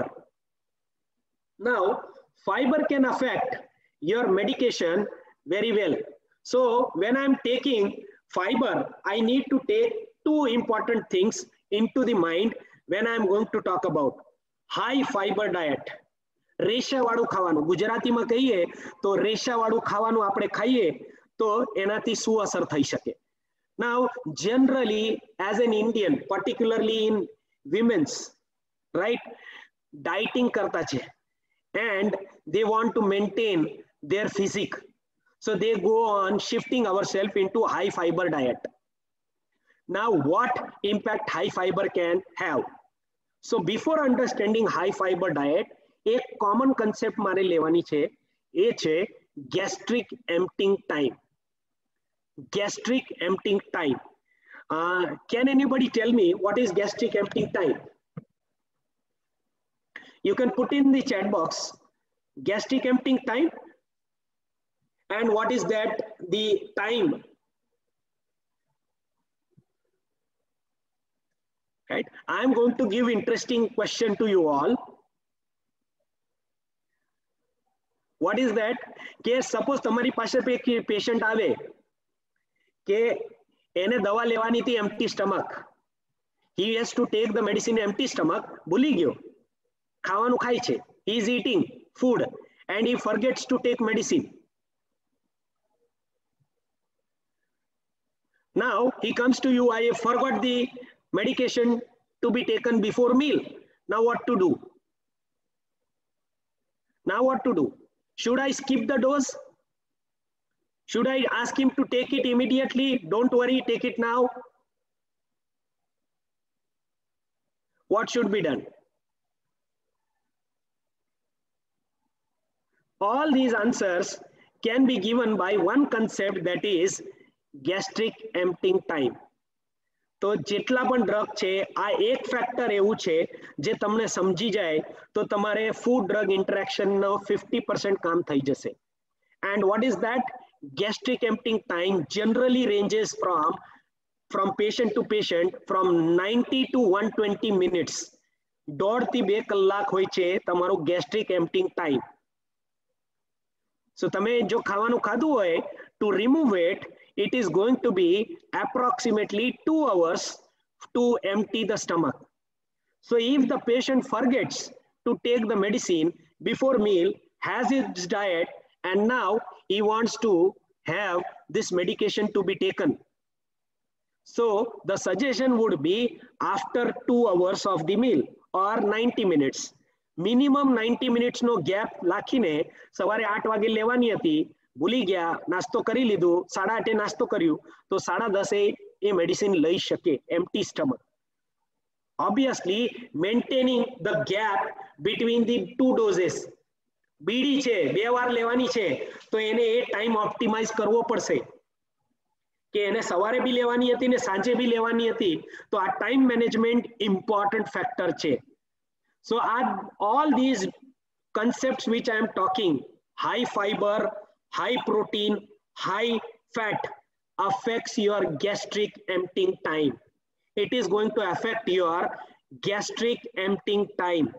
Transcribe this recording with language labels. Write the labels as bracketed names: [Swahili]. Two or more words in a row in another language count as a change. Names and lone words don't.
[English] Now, fiber can affect your medication very well. So when I'm taking fiber, I need to take 2 important things into the mind when I'm going to talk about high fiber diet. [Gujarati] રેશા વાળું ખાવાનું, ગુજરાતીમાં કહીએ તો રેશા વાળું ખાવાનું આપણે ખાઈએ તો એનાથી શું અસર થઈ શકે. [English] Now generally as an Indian, particularly in women's, right, dieting [Gujarati] કરતા છે [English] and they want to maintain their physique, so they go on shifting ourselves into high fiber diet. Now what impact high fiber can have? So before understanding high fiber diet, एक common concept [Gujarati] મારે લેવાની છે, એ છે [English] gastric emptying time. Gastric emptying time. Can anybody tell me what is gastric emptying time? You can put in the chat box gastric emptying time and what is that the time. Right? I am going to give interesting question to you all. What is that? [Gujarati] કે સપોઝ તમારી પાસે પેશન્ટ આવે કે એને દવા લેવાની હતી [English] empty stomach. He has to take the medicine empty stomach. [Gujarati] ભૂલી ગયો, ખાવાનું ખાય છે. [English] He is eating food and he forgets to take medicine. Now he comes to you, I forgot the medication to be taken before meal. Now what to do? Now what to do? Should I skip the dose? Should I ask him to take it immediately? Don't worry, take it now. What should be done? All these answers can be given by one concept, that is gastric emptying time. [Gujarati] તો જેટલા પણ ડ્રગ છે આ એક ફેક્ટર એવું છે જે તમને સમજી જાય તો તમારે [English] food drug interactionનો [Gujarati] 50% કામ થઈ જશે. [English] And what is that? Gastric emptying time generally ranges from patient to patient from 90 to 120 minutes. [Gujarati] 1.5 થી 2 કલાક હોય છે તમારું [English] gastric emptying time. [Gujarati] So તમે જો ખાવાનું ખાધું હોય, [English] to remove it, it is going to be approximately 2 hours to empty the stomach. So if the patient forgets to take the medicine before meal, has his diet, and now he wants to have this medication to be taken. So the suggestion would be after 2 hours of the meal or 90 minutes. Minimum 90 minutes no gap [Gujarati] રાખીને સવારે 8 વાગે લેવાની હતી, ભૂલી ગયા, નાસ્તો કરી લીધું, 8:30 નાસ્તો કર્યું તો 10:30 એ મેડિસિન લઈ શકે [English] empty stomach. Obviously maintaining the gap between the 2 doses. [Gujarati] બીડી છે 2 વાર લેવાની છે તો એને એ [English] time optimize [Gujarati] કરવો પડશે કે એને સવારે બી લેવાની હતી ને સાંજે બી લેવાની હતી, તો આ [English] time management important factor [Gujarati] છે. [English] So all these concepts which I am talking, high fiber, high protein, high fat, affects your gastric emptying time. It is going to affect your gastric emptying time.